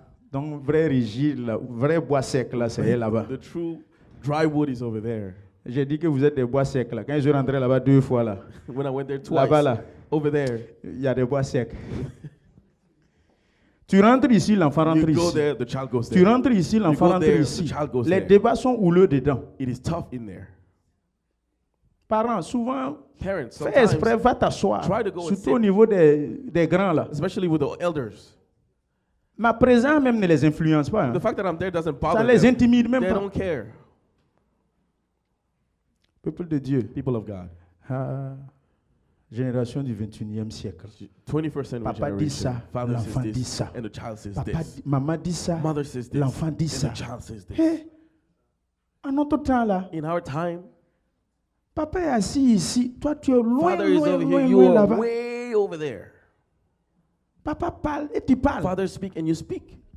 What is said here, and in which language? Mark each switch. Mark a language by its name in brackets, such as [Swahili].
[French] donc vrai rigide, vrai bois sec là, c'est là-bas. [English] The true dry wood is over there. [French] J'ai dit que vous êtes des bois secs là. Quand je suis rentré là-bas 2 fois là. [English] When I went there twice. [French] Là-bas là. [English] Over there. [French] Il y a des bois secs. Tu rentres ici, l'enfant rentre ici. [English] There, the child goes there. [French] Tu rentres ici, l'enfant rentre ici. Les débats sont houleux dedans. [English] It is tough in there. [French] Parents, souvent, fais exprès, va t'asseoir. Surtout au niveau des grands là. [English] Especially with the elders. [French] Ma présence même ne les influence pas. Hein. [English] The fact that I'm there doesn't bother [French] Ça les intimide même [English] They [French] pas. [English] Don't care. [French] Peuple de Dieu. [English] People of God. [French] Génération du 21e siècle. [English] 21st century [French] Papa dit ça, l'enfant dit ça. [English] And the child says [French] Papa, [English] this. [French] Maman dit ça, l'enfant dit ça. [English] And the child says this. [French] Hey, en notre temps là, [English] in our time, [French] papa est assis ici, toi tu es loin, [English] Father is over here, you are way over there. [French] Papa parle et tu parles. [English] Father speak and you speak.